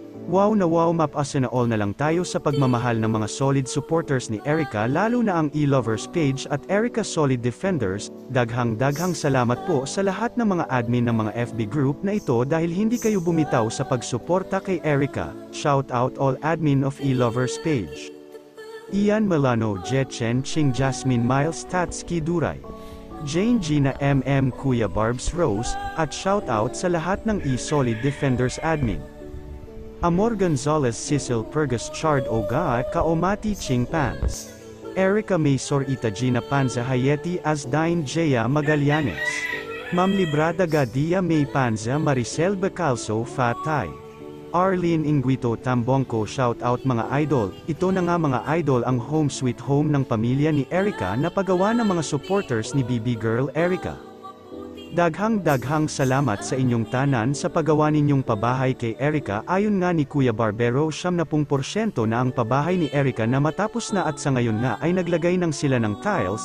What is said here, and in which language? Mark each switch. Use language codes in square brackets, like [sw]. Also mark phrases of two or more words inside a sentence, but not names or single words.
[tl] Wow na wow, mapasa na all na lang tayo sa pagmamahal ng mga [en] solid supporters [tl] ni Erica, lalo na ang e-lovers page at Erica Solid Defenders. [ceb] Daghang salamat [tl] po sa lahat ng mga admin ng mga FB group na ito dahil hindi kayo bumitaw sa pagsuporta kay Erica. [en] Shout out all admin of e-lovers page. [tl] Ian Milano, Jetchen Ching, Jasmine Miles, Tatski Duray, Jane Gina MM, Kuya Barbs Rose, at shoutout sa lahat ng e-Solid Defenders admin. Amor Gonzalez, Cecil Pergas, Chard Oga, Kaomati Ching Pans, Erica Maysor, Itagina Panza, Hayeti Asdain, Jaya Magallanes, Ma'am Librada Gadia May Panza, Maricel Bacalso Fatay, Arlene Inguito Tambongko. Shoutout mga idol. Ito na nga mga idol ang [en] home sweet home [tl] ng pamilya ni Erica na pagawa ng mga supporters ni BB Girl Erica. [ceb] Daghang salamat sa inyong tanan sa pagawa ninyong pabahay kay Erica. Ayon nga ni Kuya Barbero, 70% na ang pabahay ni Erica na matapos na at sa ngayon nga ay naglagay ng sila ng tiles.